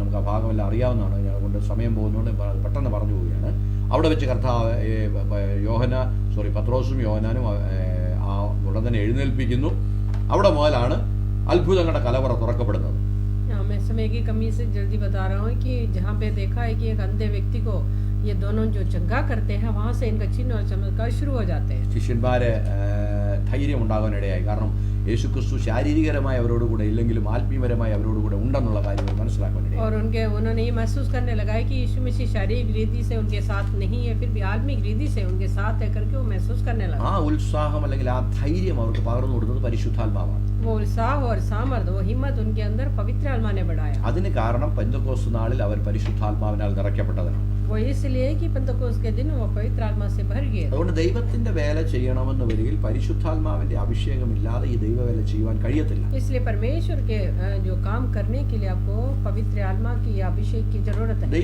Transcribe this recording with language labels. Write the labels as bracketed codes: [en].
[ml] നമുക്ക് ആ ഭാഗമെല്ലാം അറിയാവുന്നതാണ്. ഞാൻ കൊണ്ട് സമയം പോകുന്നതുകൊണ്ട് പെട്ടെന്ന് പറഞ്ഞു പോവുകയാണ്. അവിടെ വെച്ച് പത്രോസും യോഹന്നാനും ആ ഉടനെ എഴുന്നേൽപ്പിക്കുന്നു. അവിടെ മുതലാണ് അത്ഭുതങ്ങളുടെ കലവറ തുറക്കപ്പെടുന്നത്. [hi] मैं समय की कमी से जल्दी बता रहा हूँ कि जहाँ पे देखा है कि एक अंधे व्यक्ति को ये दोनों जो चंगा करते हैं वहाँ से इनका चिन्ह और चमत्कार शुरू हो जाते हैं. [ml] ശിഷ്യന്മാരെ ധൈര്യം ഉണ്ടാകാനിടയായി. കാരണം യേശുക്രിസ്തു ശാരീരികരമായി അവരോട് കൂടെ ഇല്ലെങ്കിലും ആത്മീയപരമായി അവരോട് കൂടെ ഉണ്ടെന്നുള്ള കാര്യം മനസ്സിലാക്കാനിടയായി. [hi] और उन्होंने ये महसूस करने लगा है कि यीशु मसीह शारीरिक रीति से उनके साथ नहीं है, फिर भी आत्मिक रीति से उनके साथ है करके वो महसूस करने लगा. [ml] ആ ഉത്സാഹം അല്ലെങ്കിൽ ആ ധൈര്യം അവർക്ക് പകർന്നു കൊടുത്തത് പരിശുദ്ധാത്മാവാണ്. [hi] वो उत्साह और सामर्थ, वो हिम्मत उनके अंदर पवित्र आत्मा ने बढ़ाया. [ml] അതിന് കാരണം പെന്തക്കോസ്ത് നാളിൽ അവർ പരിശുദ്ധാത്മാവിനാൽ നിറയ്ക്കപ്പെട്ടതാണ്. [hi] वो इसलिए कि पेंतकोस्त के दिन वो पवित्र आत्मा से भर गए. [ml] അതുകൊണ്ട് ദൈവത്തിന്റെ വേല ചെയ്യണമെന്ന് വരികിൽ പരിശുദ്ധാത്മാവിന്റെ അഭിഷേകമില്ലാതെ ഈ ദൈവവേല ചെയ്യുവാൻ കഴിയത്തില്ല. [hi] इसलिए परमेश्वर के जो काम करने के लिए आपको पवित्र आत्मा की अभिषेक की जरूरत है.